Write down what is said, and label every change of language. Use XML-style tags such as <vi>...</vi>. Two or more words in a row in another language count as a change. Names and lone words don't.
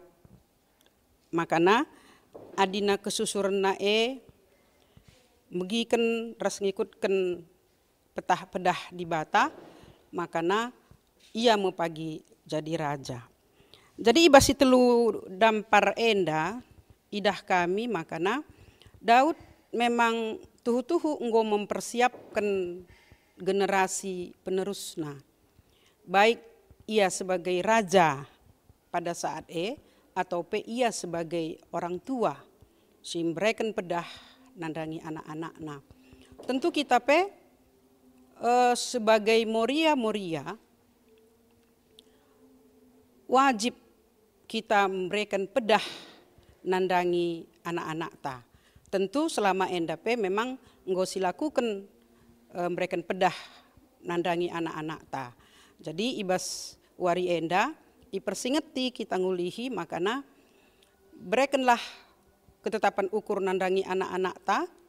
<btx>Makana adina kesusurna megiken ras ngikutken petah pedah dibata, makana ia mau pagi jadi raja. Jadi ibasi telu dampar enda idah kami makana Daud memang tuhu-tuhu enggo</btx> <id>mempersiapkan generasi</id> <btx>penerusna.</btx> <id>Baik ia sebagai raja pada saat atau ia sebagai orang tua</id> <btx>si mereka pedah nandangi anak-anakna.</btx> <id>Tentu kita sebagai moria wajib kita memberikan</id> <btx>pedah nandangi anak-anak ta.</btx> <id>Tentu selama</id> <btx>enda memang enggo silakukan memberikan pedah nandangi anak-anak ta. Jadi ibas wari enda ipersingeti kita ngulihi makana</btx> <id>berikanlah ketetapan</id> <btx>ukur nandangi anak-anak ta.</btx>